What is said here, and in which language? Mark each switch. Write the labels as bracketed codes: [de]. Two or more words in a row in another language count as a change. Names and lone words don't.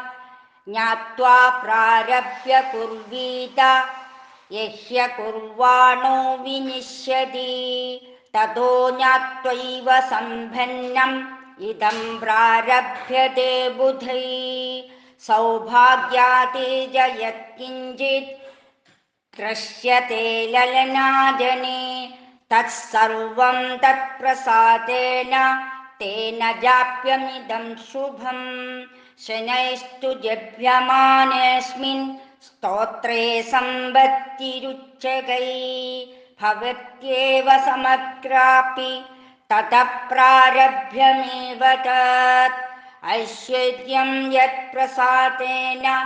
[sa] ജ്ഞാത്വാ പ്രാരഭ്യ കുർവീത യഹ്യ കുർവാണോ വിനിശ്യതി. തതോ ജ്ഞാത്വൈവ സംപന്നം ഇദം പ്രാരഭ്യതേ ബുധൈ. സൗഭാഗ്യാതേജ യത്കിഞ്ചിത് ദൃശ്യത്തെ ലലനാജനേ तत्सर्वं तत्प्रसादेन तेन जाप्यमिदं शुभम् शनैस्तु जभ्यमानेऽस्मिन् स्तोत्रे सम्पत्तिरुच्यकै भवत्येव समग्रापि ततः प्रारभ्यमेव तत् ऐश्वर्यं यत्प्रसादेन